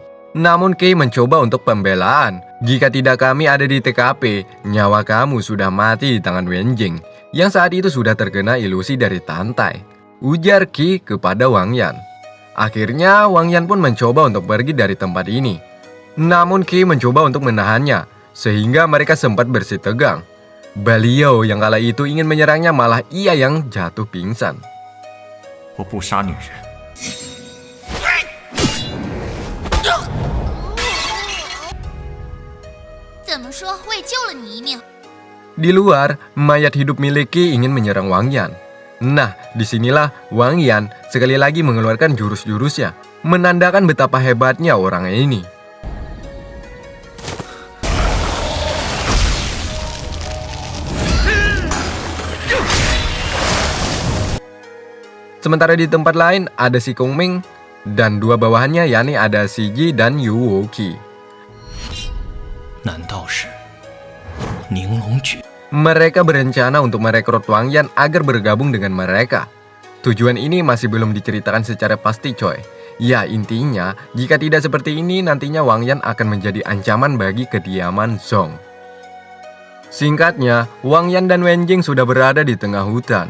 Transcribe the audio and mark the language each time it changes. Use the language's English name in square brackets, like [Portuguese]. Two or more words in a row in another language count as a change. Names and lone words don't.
[Indonesian] Namun Qi mencoba untuk pembelaan. Jika tidak kami ada di TKP, nyawa kamu sudah mati di tangan Wenjing, yang saat itu sudah terkena ilusi dari Tantai. Ujar Qi kepada Wang Yan. Akhirnya Wang Yan pun mencoba untuk pergi dari tempat ini. Namun Qi mencoba untuk menahannya, sehingga mereka sempat bersih tegang. Baliao yang kala itu ingin menyerangnya malah ia yang jatuh pingsan. [Chinese] 我不杀女人。怎么说，我也救了你一命。 [Indonesian] Di luar, mayat hidup milik Qi ingin menyerang Wang Yan. Nah, disinilah Wang Yan sekali lagi mengeluarkan jurus-jurusnya, menandakan betapa hebatnya orang ini. Sementara di tempat lain ada si Kongming dan dua bawahannya, yakni ada si Ji dan Yu Woqi. [Chinese] 难道是宁龙举？ [Indonesian] Mereka berencana untuk merekrut Wang Yan agar bergabung dengan mereka. Tujuan ini masih belum diceritakan secara pasti coy. Ya intinya, jika tidak seperti ini nantinya Wang Yan akan menjadi ancaman bagi kediaman Zhong. Singkatnya, Wang Yan dan Wenjing sudah berada di tengah hutan.